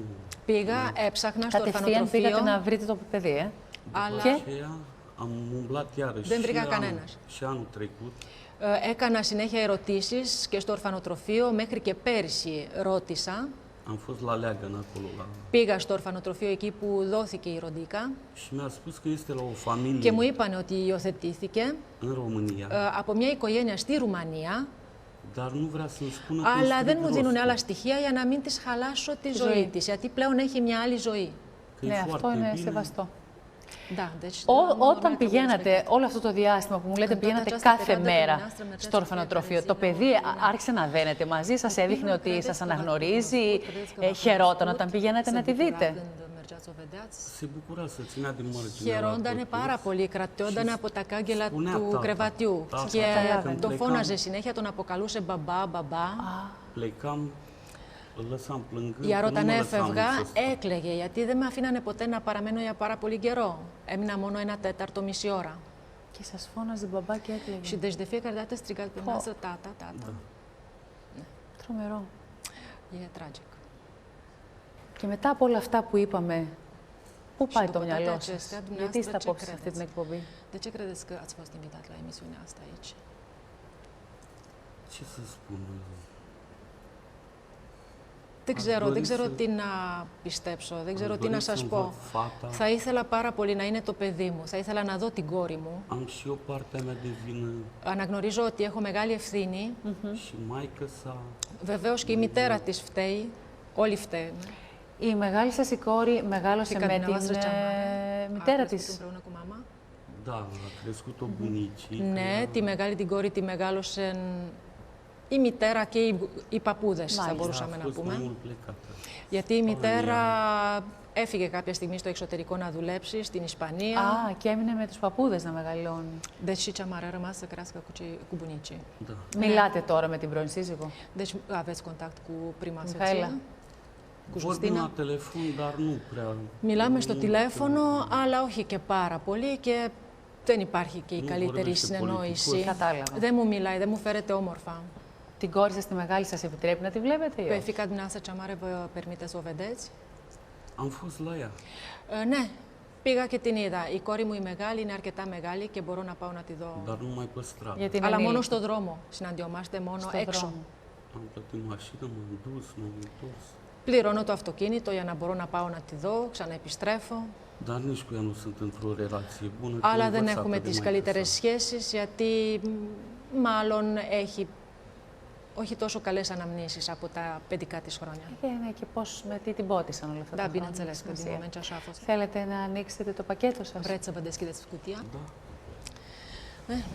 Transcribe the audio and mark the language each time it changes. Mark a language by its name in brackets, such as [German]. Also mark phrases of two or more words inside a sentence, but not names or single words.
[Greek] πήγα, έψαχνα στο Κατευθείαν πήγατε ορφανοτροφείο, να βρείτε το παιδί, αλλά Και? [Romanian] Aceea am umblat iarăși [Greek] Δεν [Romanian] și [Greek] βρήκα [Romanian] anul, [Greek] κανένας. [Romanian] și anul trecut. [Greek] έκανα συνέχεια ερωτήσεις και στο ορφανοτροφείο, μέχρι και πέρσι ρώτησα. [Romanian] Am fost la Leagăn acolo, la... [Greek] Πήγα στο ορφανοτροφείο εκεί που δόθηκε η Ροντίκα [Romanian] Și mi-a spus că este la o familie [Greek] και μου είπαν ότι υιοθετήθηκε [Romanian] în România, [Greek] από μια οικογένεια στη Ρουμανία, [Romanian] dar nu vrea să-mi spună că [Greek] αλλά [Romanian] este [Greek] δεν μου δίνουν [Romanian] prost. [Greek] άλλα στοιχεία για να μην της χαλάσω τη ζωή της, γιατί πλέον έχει μια άλλη ζωή. [Romanian] Că e [Greek] Ναι, αυτό [Romanian] foarte [Greek] είναι [Romanian] bine. [Greek] σεβαστό. [Romanian] Da, deci, [Greek] Όταν πηγαίνατε όλο αυτό το διάστημα που μου λέτε πηγαίνατε κάθε μέρα στο ορφανοτροφείο, το παιδί άρχισε να δένεται μαζί σας, έδειχνε ότι σας αναγνωρίζει, χαιρόταν όταν πηγαίνατε να τη δείτε? [Romanian] Se bucura să ținea de marginea la [Greek] Χαιρόντανε [Romanian] copil. [Greek] πάρα πολύ, κρατιόντανε από τα κάγκελα [Romanian] Spunea [Greek] του [Romanian] tata. [Greek] κρεβατιού [Romanian] Tata. [Greek] και [Romanian] Când [Greek] το [Romanian] plecam, [Greek] φώναζε συνέχεια, τον αποκαλούσε μπαμπά, μπαμπά. [Romanian] Plecam, îl lăsam plângând, Iar că nu [Greek] όταν [Romanian] mă lăsam [Greek] έφευγα, [Romanian] să stau. [Greek] έκλαιγε, γιατί δεν με αφήνανε ποτέ να παραμένω για πάρα πολύ καιρό. Έμεινα μόνο ένα τέταρτο, μισή ώρα. Και σας φώναζε μπαμπά και έκλαιγε. [Romanian] Și deci de fiecare dată strigați pe masă, tata, tata. [Greek] Τρομερό. [Romanian] E tragic. [Greek] Και μετά από όλα αυτά που είπαμε, πού πάει το [Romanian] după toate [Greek] μυαλό [Romanian] acestea, [Greek] σας? [Romanian] dumneavoastră [Greek] Γιατί είστε [Romanian] ce [Greek] απόψε σε αυτή [Romanian] credeți? [Greek] την εκπομπή? [Romanian] De ce credeți că ați fost invitat la emisiunea asta aici? Ce să spun? [Greek] Δεν ξέρω τι να πιστέψω, δεν ξέρω τι να σας πω. Θα ήθελα πάρα πολύ να είναι το παιδί μου, θα ήθελα να δω την κόρη μου. Αναγνωρίζω ότι έχω μεγάλη ευθύνη. Βεβαίως και η μητέρα της φταίει, όλοι φταίνουν. Η μεγάλη σας η κόρη μεγάλωσε με την μητέρα της. Ναι, τη μεγάλη την κόρη τη μεγάλωσαν η μητέρα και οι παππούδες, θα μπορούσαμε να πούμε. Γιατί η μητέρα έφυγε κάποια στιγμή στο εξωτερικό να δουλέψει, στην Ισπανία. Α, και έμεινε με τους παππούδες να μεγαλώνει. [Romanian] Deci și cea mare a rămas să crească cu bunicii. [Greek] Μιλάτε τώρα με την πρώην σύζυγο? [Romanian] Deci aveți contact cu prima Mihaela. soție, cu Justina. [Greek] Μιλάμε στο τηλέφωνο, αλλά όχι και πάρα πολύ και δεν υπάρχει και η καλύτερη συνεννόηση. Κατάλαβα. Δεν μου μιλάει, δεν μου φέρεται όμορφα. Την κόρη σας, τη μεγάλη, σας επιτρέπει να τη βλέπετε ή όχι? [Romanian] Pe fiica dumneavoastră cea mare vă permite să o vedeți? Am fost la ea. [Greek] Ναι, πήγα και την είδα. Η κόρη μου η μεγάλη είναι αρκετά μεγάλη και μπορώ να πάω να τη δω. [Romanian] Dar numai pe stradă. [Greek] Αλλά μόνο στο δρόμο. Συναντιόμαστε μόνο έξω. [Romanian] Am plătit mașină, m-am dus, m-am întors. [Greek] Πληρώνω το αυτοκίνητο για να μπορώ να πάω να τη δω, ξαναεπιστρέφω. [Romanian] Dar nici cu ea nu sunt într-o relație bună. [Greek] Αλλά δεν έχουμε τις καλύτερες σχέσεις, γιατί μάλλον έχει όχι τόσο καλές αναμνήσεις από τα παιδικά της χρόνια. Ναι, και πώς, με τι την πότισαν όλα αυτά τα χρόνια. [Romanian] Bineînțeles că din moment ce așa a fost. [Greek] Θέλετε να ανοίξετε το πακέτο σας? [Romanian] Vreți să vă deschideți cutia? Da.